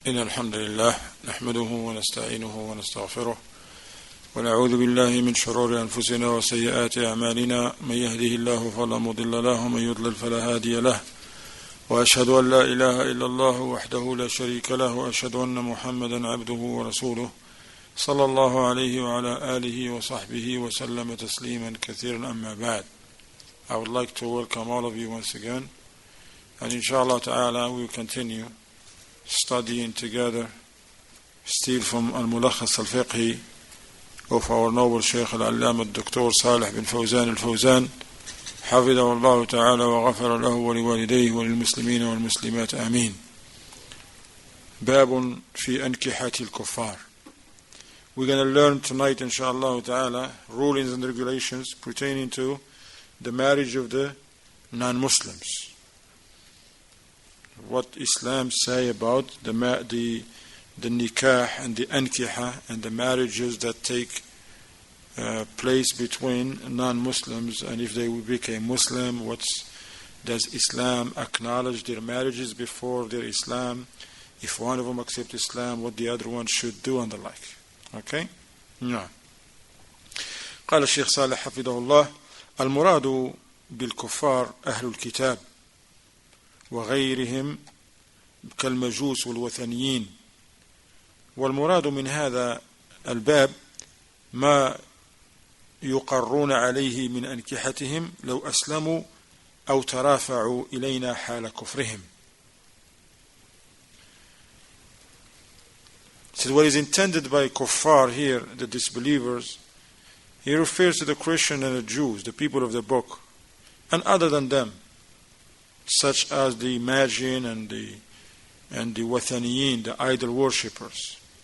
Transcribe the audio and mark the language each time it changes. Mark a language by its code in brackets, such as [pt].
[ar] إن الحمد لله نحمده ونستعينه ونستغفره ونعوذ بالله من شرور أنفسنا وسيئات أعمالنا من يهده الله فلا مضل له ومن يضلل فلا هادي له وأشهد أن لا إله إلا الله وحده لا شريك له وأشهد أن محمدا عبده ورسوله صلى الله عليه وعلى آله وصحبه وسلم تسليما كثيرا أما بعد. [en] I would like to welcome all of you once again, and inshallah ta'ala we will continue studying together still from al-Mulakhas al-Fiqhi of our noble Shaykh al-Allama al-Dr. [ar] Salih bin Fawzan al-Fawzan حفظه الله تعالى وغفر له ولوالديه وللمسلمين والمسلمات آمين. باب في أنكحة الكفار. [en] We're going to learn tonight inshallah ta'ala rulings and regulations pertaining to the marriage of the non-Muslims. What Islam say about the nikah and the ankiha and the marriages that take place between non-Muslims, and if they became Muslim, does Islam acknowledge their marriages before their Islam? If one of them accepts Islam, what the other one should do and the like. Okay? [ar] نعم. قال الشيخ صالح حفظه الله: المراد بالكفار أهل الكتاب وغيرهم كالمجوس والوثنيين. والمراد من هذا الباب ما يقرون عليه من أنكحتهم لو أسلموا أو ترافعوا إلينا حال كفرهم. [en] So what is intended by kuffar here, the disbelievers, he refers to the Christian and the Jews, the people of the book, and other than them, such as the Magian and the Wathaniyin, the idol worshippers.